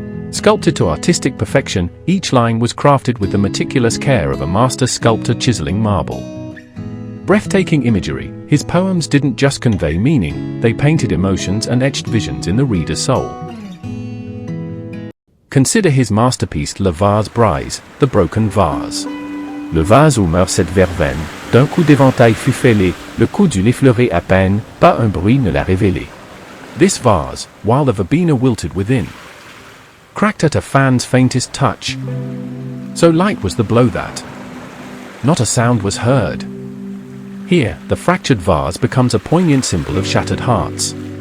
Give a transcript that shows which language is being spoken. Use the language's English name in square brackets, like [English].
[English] Sculpted to artistic perfection, each line was crafted with the meticulous care of a master sculptor chiseling marble. Breathtaking imagery, his poems didn't just convey meaning, they painted emotions and etched visions in the reader's soul. Consider his masterpiece Le Vase Brise, The Broken Vase. [French] Le vase où meurt cette verveine, d'un coup d'éventail fut fêlé, le coup d'une effleurée à peine, pas un bruit ne l'a révélé. [English] This vase, while the verbena wilted within, cracked at a fan's faintest touch. So light was the blow that not a sound was heard. Here, the fractured vase becomes a poignant symbol of shattered hearts.